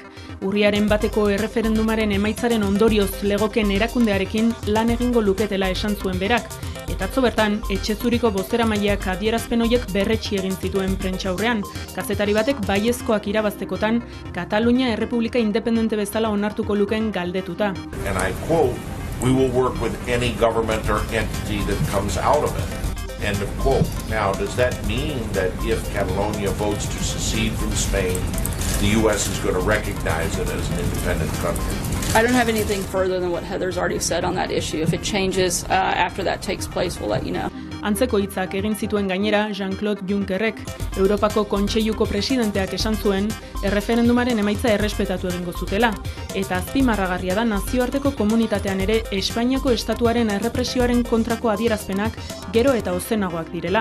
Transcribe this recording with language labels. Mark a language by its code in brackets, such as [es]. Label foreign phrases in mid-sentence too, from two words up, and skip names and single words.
[eu] Urriaren 1 erreferendumaren emaitzaren ondorioz legoken erakundearekin lan egingo luketela esan zuen berak. Eta atzo bertan, etxezuriko bozeramaileak adierazpen horiek berretsi egin zituen prentsaurrean. Kazetari batek baiezkoak irabaztekotan, Katalunia errepublika independente bezala onartuko luken galdetuta. [en] And I quote, "We will work with any government or entity that comes out of it." End of quote. Now, does that mean that if Catalonia votes to secede from Spain, the U.S. is going to recognize it as an independent country? I don't have anything further than what Heather's already said on that issue. If it changes after that takes place, we'll let you know. [eu] Antzeko hitzak egin zituen gainera Jean-Claude Junckerrek, Europako Kontseiluko presidenteak esan zuen, erreferendumaren emaitza errespetatu egingo zutela, eta azpimarragarria da nazioarteko komunitatean ere Espainiako estatuaren errepresioaren kontrako adierazpenak gero eta ozenagoak direla.